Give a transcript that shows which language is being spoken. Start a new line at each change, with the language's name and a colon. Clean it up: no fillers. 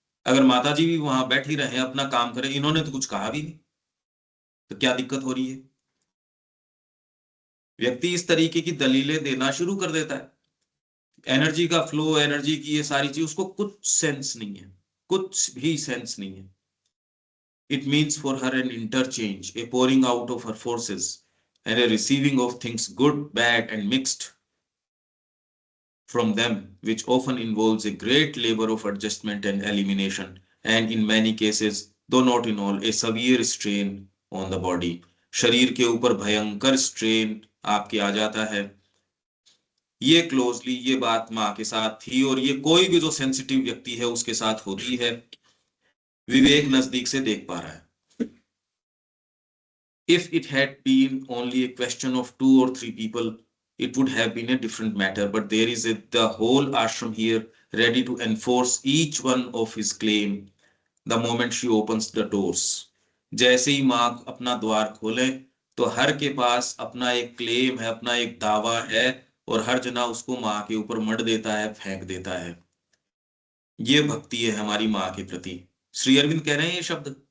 Hindi: अगर माता जी भी वहां बैठी रहे अपना काम करें, इन्होंने तो कुछ कहा भी नहीं, तो क्या दिक्कत हो रही है? व्यक्ति इस तरीके की दलीलें देना शुरू कर देता है। एनर्जी का फ्लो, एनर्जी की ये सारी चीज, उसको कुछ सेंस नहीं है, कुछ भी सेंस नहीं है।
English: It means for her an interchange, a pouring out of her forces and a receiving of things good, bad and mixed from them, which often involves a great labor of adjustment and elimination, and in many cases, though not in all, a severe strain on the body.
Hindi: शरीर के ऊपर भयंकर strain आपके आ जाता है। ये closely ये बात माँ के साथ थी, और ये कोई भी जो सेंसिटिव व्यक्ति है उसके साथ होती है। विवेक नजदीक से देख पा रहा है.
English: If it had been only a question of 2 or 3 people, it would have been a different matter. But there is the whole ashram here, ready to enforce each one of his claim the moment she opens the doors.
Hindi: जैसे ही माँ अपना द्वार खोले तो हर के पास अपना एक claim है, अपना एक दावा है, और हर जना उसको माँ के ऊपर मढ़ देता है, फेंक देता है. ये भक्ति है हमारी माँ के प्रति. श्री अरविंद कह रहे हैं ये शब्द.